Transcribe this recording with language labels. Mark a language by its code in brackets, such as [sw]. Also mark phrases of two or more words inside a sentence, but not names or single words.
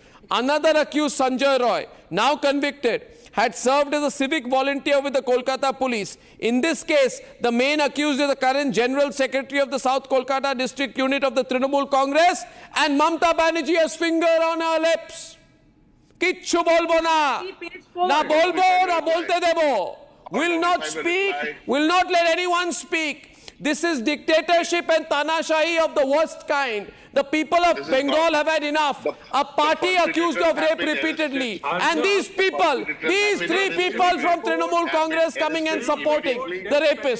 [en] Another accused, Sanjay Roy, now convicted, had served as a civic volunteer with the Kolkata police. In this case, the main accused is the current General Secretary of the South Kolkata District Unit of the Trinamool Congress, and Mamata Banerjee has finger on her lips. [bn] কিছু বলবো না। না বলবো না বলতে দেবো. [en] Will not speak, will not let anyone speak. This is dictatorship and tanashahi of the worst kind. The people of Bengal have had enough. A party accused of rape repeatedly. And these people, these 3 people from Trinamool Congress coming and supporting the rapist.